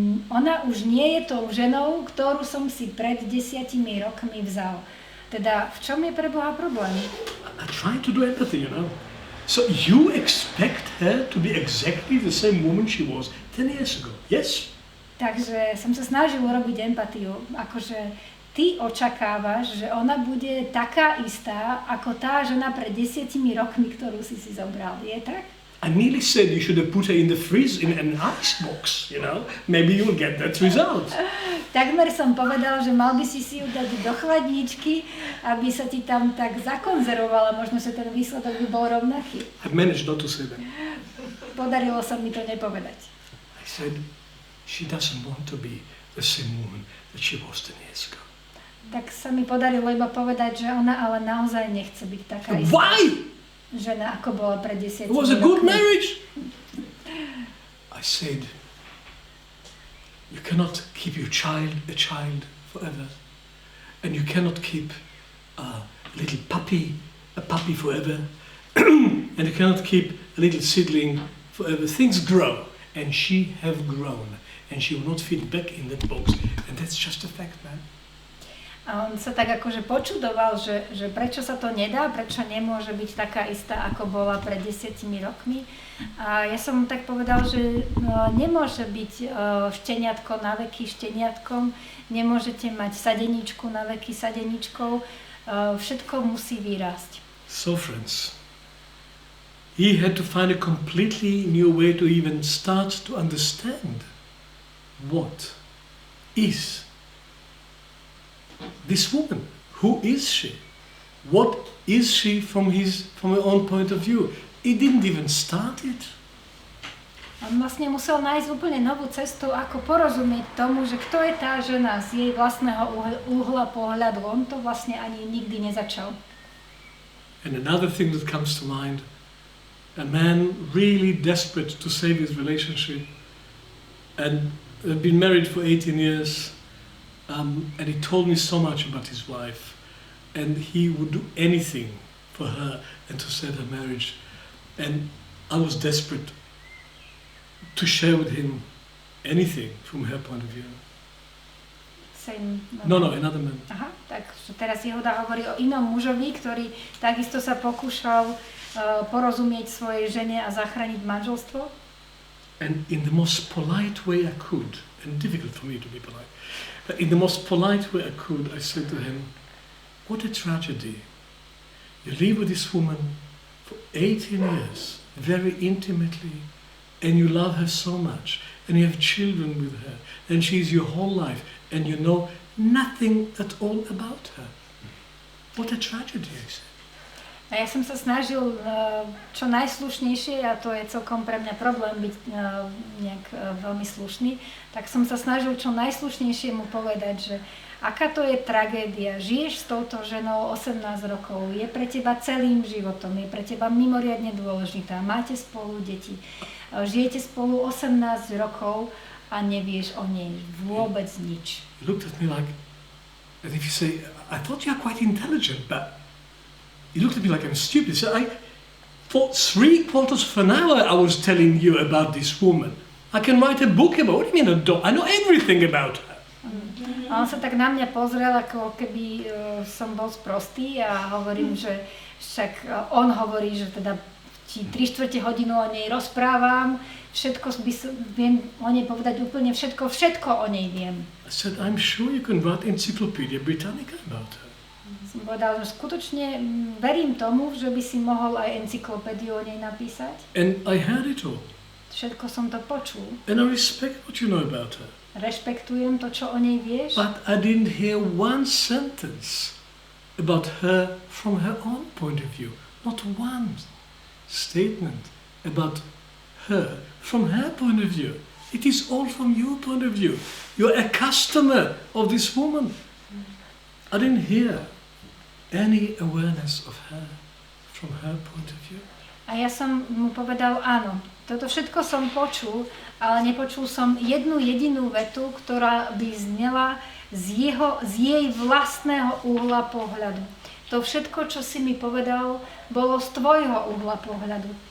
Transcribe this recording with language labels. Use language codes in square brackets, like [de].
[sk] Ona už nie je tou ženou, ktorú som si pred 10 rokmi vzal. Teda, v čom je pre Boha problém? [en] I'm trying to do empathy, you know. So you expect her to be exactly the same woman she was 10 years ago, yes? [sk] Takže som sa snažil urobiť empatiu, akože ty očakávaš, že ona bude taká istá, ako tá žena pred 10 rokmi, ktorú si zobral, je tak? [en] I nearly said you should have put her in the freeze, in an ice box, you know. Maybe you'll get that result. [sk] Takmer som povedal, že mal by si ju dať do chladničky, aby sa ti tam tak zakonzervovala, možno sa ten výsledok by bol rovnaký. [en] I managed not to say that. [sk] Podarilo sa mi to nepovedať. [en] I said, she doesn't want to be the same woman that she was 10 years ago. [sk] Tak sa mi podarilo iba povedať, že ona ale naozaj nechce byť taká istá. [en] Why? [sk] Žena, ako bola pred 10 [en] It was a good marriage. I said, you cannot keep your child a child forever. And you cannot keep a little puppy a puppy forever. And you cannot keep a little seedling forever. Things grow. And she have grown. And she will not fit back in that box. And that's just a fact, man. [sk] A on sa tak akože počudoval, že prečo sa to nedá, prečo nemôže byť taká istá, ako bola pred 10 rokmi. A ja som mu tak povedal, že nemôže byť šteniatko na veky šteniatkom, nemôžete mať sadeničku na veky sadeničkou, všetko musí vyrásť. [en] So friends, he had to find a completely new way to even start to understand what is this woman. Who is she? What is she from her own point of view? He didn't even start it. [sk] On vlastne musel nájsť úplne novú cestu, ako porozumieť tomu, že kto je tá žena z jej vlastného uhla pohľadu. On to vlastne ani nikdy nezačal. [en] And another thing that comes to mind, a man really desperate to save his relationship and had been married for 18 years. And he told me so much about his wife, and he would do anything for her and to save her marriage. And I was desperate to share with him anything from her point of view. No, another man. [sk] Aha, tak teraz Yehuda hovorí o inom mužovi, ktorý takisto sa pokúšal porozumieť svojej žene a zachrániť manželstvo. [en] And in the most polite way I could, and difficult for me to be polite, but in the most polite way I could, I said to him, what a tragedy. You live with this woman for 18 years, very intimately, and you love her so much, and you have children with her, and she's your whole life, and you know nothing at all about her. What a tragedy, I said. [sk] A ja som sa snažil čo najslušnejšie, a to je celkom pre mňa problém byť nejak veľmi slušný, tak som sa snažil čo najslušnejšie mu povedať, že aká to je tragédia. Žiješ s touto ženou 18 rokov, je pre teba celým životom, je pre teba mimoriadne dôležitá, máte spolu deti, žijete spolu 18 rokov a nevieš o nej vôbec nič. [en] He looked at me like, as if you say, I thought you are quite intelligent, but he looked at me like I'm stupid. So for 3/4 of an hour I was telling you about this woman. I can write a book about, what do you mean I know everything about her. [sk] A on sa tak na mňa pozrel, ako keby som bol sprostý a hovorím, že však on hovorí, že teda ti 3/4 hodinu o nej rozprávam, všetko viem o nej povedať úplne všetko o nej viem. [en] I said, I'm sure you can write Encyclopedia Britannica about her. [sk] Som povedal, že skutočne verím tomu, že by si mohol aj encyklopédiu o nej napísať. [en] And I heard it all. [sk] Všetko som to počul. [en] And I respect what you know about her. [sk] Rešpektujem to, čo o nej vieš. [en] But I didn't hear one sentence about her from her own point of view. Not one statement about her from her point of view. It is all from your point of view. You're a customer of this woman. I didn't hear any awareness of her from her point of view. [sk] A ja som mu povedal, áno, toto všetko som počul, ale nepočul som jednu jedinú vetu, ktorá by znela z jej vlastného uhla pohľadu. To všetko, čo si mi povedal, bolo z tvojho uhla pohľadu.